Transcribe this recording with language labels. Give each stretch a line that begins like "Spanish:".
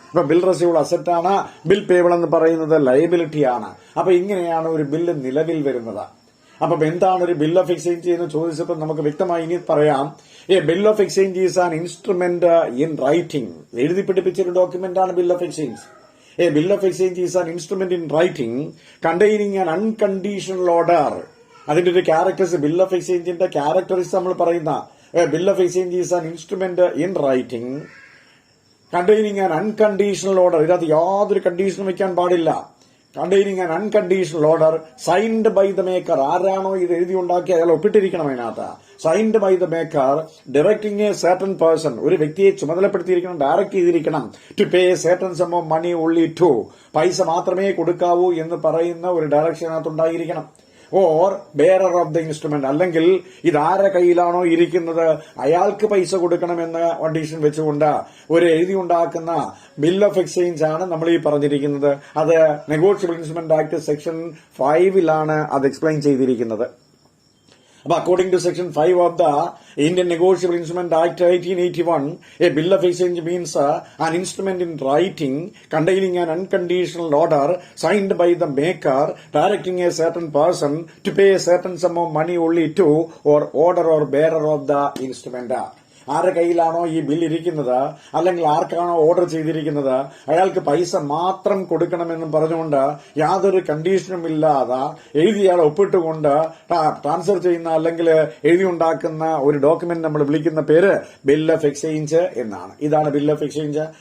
Malayalam: ഇപ്പൊ bill receivable അസറ്റാണ്, bill payable എന്ന് പറയുന്നത് ലയബിലിറ്റിയാണ്. അപ്പൊ ഇങ്ങനെയാണ് ഒരു ബില്ല് നിലവിൽ വരുന്നത്. അപ്പൊ എന്താണ് ഒരു ബിൽ ഓഫ് എക്സ്ചേഞ്ച് എന്ന് ചോദിച്ചപ്പോൾ നമുക്ക് വ്യക്തമായി ഇനി പറയാം.
English: A bill of exchange is an instrument in writing.
Malayalam: എഴുതി പിടിപ്പിച്ചൊരു ഡോക്യുമെന്റ് ആണ് bill of exchange.
English: A bill of exchange is an instrument in writing containing an unconditional order.
Malayalam: അതിന്റെ ഒരു ക്യാരക്ടേഴ്സ്, ബിൽ ഓഫ് എക്സ്ചേഞ്ചിന്റെ ക്യാരക്ടറിസ് നമ്മൾ പറയുന്ന
English: Bill of exchange is an instrument in writing containing an unconditional order.
Malayalam: ഇതിനകത്ത് യാതൊരു കണ്ടീഷനും വെക്കാൻ പാടില്ല.
English: Containing an unconditional order signed by the maker.
Malayalam: ആരാണോ ഇത് എഴുതി ഉണ്ടാക്കി അയാൾ ഒപ്പിട്ടിരിക്കണം അതിനകത്ത്.
English: Signed by the maker directing a certain person.
Malayalam: ഒരു വ്യക്തിയെ ചുമതലപ്പെടുത്തിയിരിക്കണം, ഡയറക്ട് ചെയ്തിരിക്കണം.
English: To pay certain sum of money only to.
Malayalam: പൈസ മാത്രമേ കൊടുക്കാവൂ എന്ന് പറയുന്ന ഒരു ഡയറക്ഷനകത്ത് ഉണ്ടായിരിക്കണം.
English: or bearer of the instrument,
Malayalam: അല്ലെങ്കിൽ ഇതാരുടെ കയ്യിലാണോ ഇരിക്കുന്നത് അയാൾക്ക് പൈസ കൊടുക്കണമെന്ന കണ്ടീഷൻ വെച്ചുകൊണ്ട് ഒരു എഴുതി ഉണ്ടാക്കുന്ന ബിൽ ഓഫ് എക്സ്ചേഞ്ച് ആണ് നമ്മൾ ഈ പറഞ്ഞിരിക്കുന്നത്. അത് നെഗോഷ്യബിൾ ഇൻസ്ട്രുമെന്റ് ആക്ട് സെക്ഷൻ 5 അത് എക്സ്പ്ലെയിൻ ചെയ്തിരിക്കുന്നത്.
English: But according to Section 5 of the Indian Negotiable Instrument Act 1881, a bill of exchange means an instrument in writing containing an unconditional order signed by the maker directing a certain person to pay a certain sum of money only to or order or bearer of the instrument.
Malayalam: ആരുടെ കയ്യിലാണോ ഈ bill ഇരിക്കുന്നത്, അല്ലെങ്കിൽ ആർക്കാണോ order ചെയ്തിരിക്കുന്നത്, അയാൾക്ക് പൈസ മാത്രം കൊടുക്കണമെന്നും പറഞ്ഞുകൊണ്ട് യാതൊരു കണ്ടീഷനും ഇല്ലാതെ എഴുതിയാൽ ഒപ്പിട്ടുകൊണ്ട് ട്രാൻസ്ഫർ ചെയ്യുന്ന അല്ലെങ്കിൽ എഴുതിയുണ്ടാക്കുന്ന ഒരു ഡോക്യുമെന്റ് നമ്മൾ വിളിക്കുന്ന പേര് ബിൽ ഓഫ് എക്സ്ചേഞ്ച് എന്നാണ്. ഇതാണ് ബിൽ ഓഫ് എക്സ്ചേഞ്ച്.